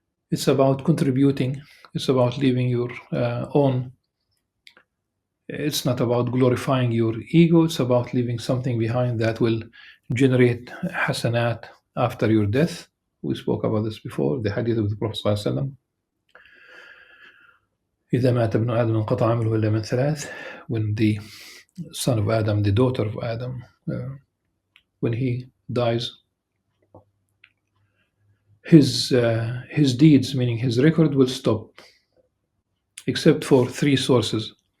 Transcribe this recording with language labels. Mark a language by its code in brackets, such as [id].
[en] It's about contributing. It's about leaving your own. It's not about glorifying your ego. It's about leaving something behind that will generate hasanat after your death. We spoke about this before, the hadith of the Prophet ﷺ. [ar] إذا مات ابن آدم انقطع عمله إلا من ثلاث. [en] When the son of Adam, the daughter of Adam, when he dies, his deeds, meaning his record, will stop, except for three sources.